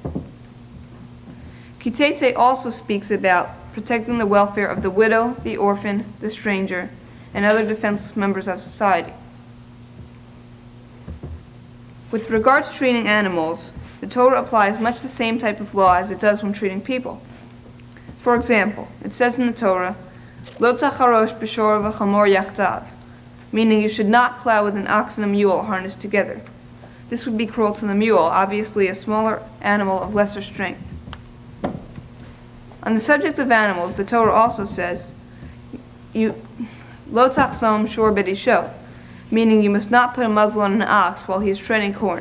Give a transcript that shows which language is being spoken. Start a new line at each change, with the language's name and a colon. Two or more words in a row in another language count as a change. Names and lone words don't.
English: Ki Tetzei also speaks about protecting the welfare of the widow, the orphan, the stranger, and other defenseless members of society. With regard to treating animals, the Torah applies much the same type of law as it does when treating people. For example, it says in the Torah,
Hebrew: לא תחרוש בשור ובחמור יחדיו,
English: meaning you should not plow with an ox and a mule harnessed together. This would be cruel to the mule, obviously a smaller animal of lesser strength. On the subject of animals, the Torah also says,
Hebrew: לא תחסום שור בדישו,
English: meaning you must not put a muzzle on an ox while he is treading corn.